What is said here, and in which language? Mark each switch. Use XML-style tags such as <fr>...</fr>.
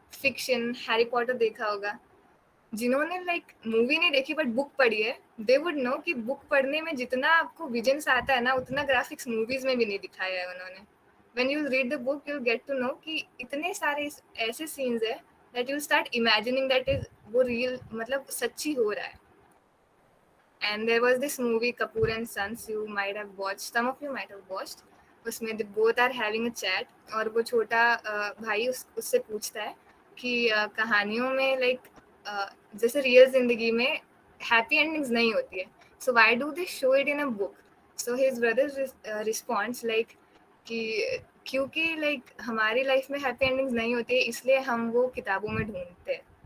<hi>Fiction, Harry Potter देखा होगा. जिन्होंने लाइक मूवी नहीं देखी बट बुक पढ़ी है,</hi> <en>they would know</en> <hi>कि बुक पढ़ने में जितना आपको विजन्स आता है ना, उतना ग्राफिक्स मूवीज में भी नहीं दिखाया है उन्होंने.</hi> <en>when you read the book, you get to know</en> <hi>कि इतने सारे ऐसे सीन्स है</hi> <en>that you'll start imagining that is</en> <hi>वो real, मतलब सच्ची हो रहा है.</hi> <en>And there was this movie Kapoor and Sons, you might have watched, some of you might have watched.</en> <hi>उसमें</hi> <en>they both are having a chat,</en> <hi>और वो छोटा भाई उससे पूछता है कि कहानियों में लाइक जैसे रियल जिंदगी में हैप्पी एंडिंग्स नहीं होती है,</hi> <en>so why do they show it in a book? So his brother responds like</en> <hi>कि क्योंकि लाइक हमारी लाइफ में हैप्पी एंडिंग्स नहीं होती है, इसलिए हम वो किताबों में ढूंढते हैं.</hi>